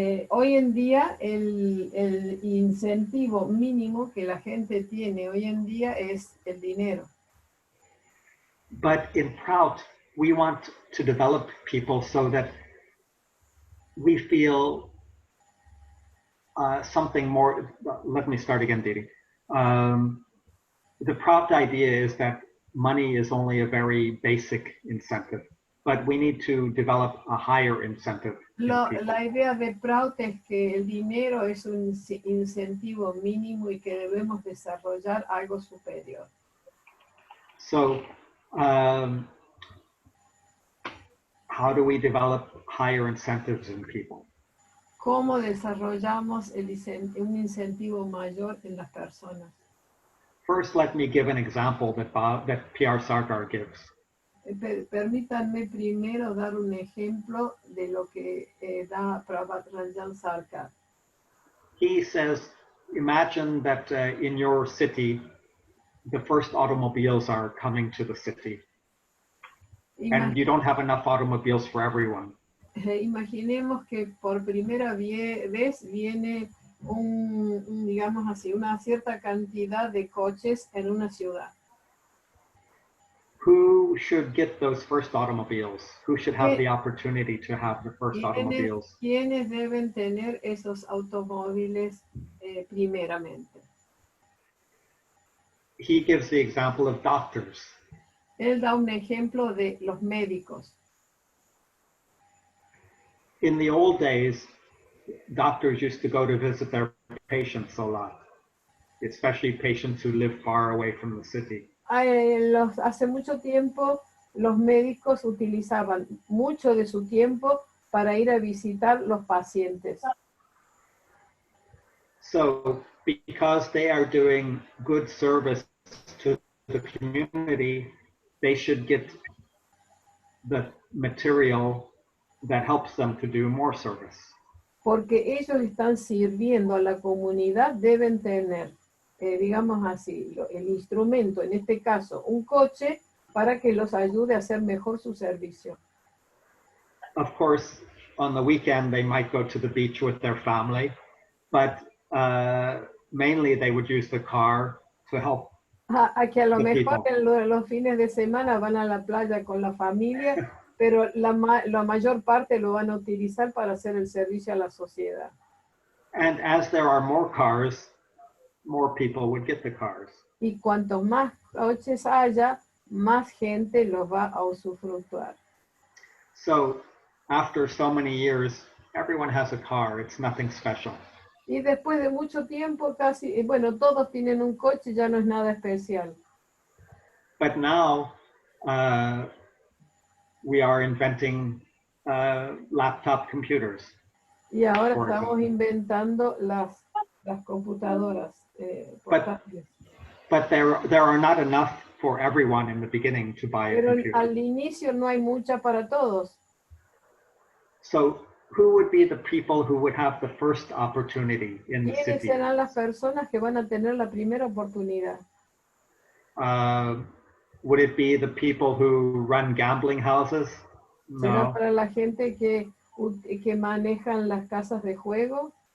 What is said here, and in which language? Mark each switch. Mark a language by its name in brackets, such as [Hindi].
[Spanish] Hoy en día, el incentivo mínimo que la gente tiene hoy en día es el dinero. [English] But in Prout, we want to develop people so that we feel something more. Let me start again, Didi. The Prout idea is that money is only a very basic incentive, but we need to develop a higher incentive. [Spanish] La idea de Prout es que el dinero es un incentivo mínimo y que debemos desarrollar algo superior. [English] So, how do we develop higher incentives in people? [Spanish] ¿Cómo desarrollamos un incentivo mayor en las personas? [English] First, let me give an example that P.R. Sarkar gives. [Spanish] Permítanme primero dar un ejemplo de lo que da Prabhat Sarkar. [English] He says, imagine that in your city, the first automobiles are coming to the city. And you don't have enough automobiles for everyone. [Spanish] Imaginemos que por primera vez viene digamos así, una cierta cantidad de coches en una ciudad. [English] Who should get those first automobiles? Who should have the opportunity to have the first automobiles? [Spanish] ¿Quiénes deben tener esos automóviles primeramente? [English] He gives the example of doctors. [Spanish] Él da un ejemplo de los médicos. [English] In the old days, doctors used to go to visit their patients a lot, especially patients who live far away from the city. [Spanish] Hace mucho tiempo, los médicos utilizaban mucho de su tiempo para ir a visitar los pacientes. [English] So because they are doing good service to the community, they should get the material that helps them to do more service. [Spanish] Porque ellos están sirviendo a la comunidad, deben tener, digamos así, el instrumento, en este caso, un coche, para que los ayude a hacer mejor su servicio. [English] Of course, on the weekend, they might go to the beach with their family, but mainly they would use the car to help. [Spanish] A que a lo mejor en los fines de semana van a la playa con la familia, pero la mayor parte lo van a utilizar para hacer el servicio a la sociedad. [English] And as there are more cars, more people would get the cars. [Spanish] Y cuantos más coches haya, más gente los va a usufructuar. [English] So after so many years, everyone has a car. It's nothing special. [Spanish] Y después de mucho tiempo, casi, bueno, todos tienen un coche, ya no es nada especial. [English] But now we are inventing laptop computers. [Spanish] Y ahora estamos inventando las computadoras portátiles. [English] But there are not enough for everyone in the beginning to buy a computer. [Spanish] Pero al inicio no hay mucha para todos. [English] So who would be the people who would have the first opportunity in the [Spanish] ¿Quiénes [English] city? [Spanish] serán las personas que van a tener la primera oportunidad? [English] Would it be the people who run gambling houses? [Spanish] ¿Será [English] No. [Spanish] para la gente que manejan las casas de juego?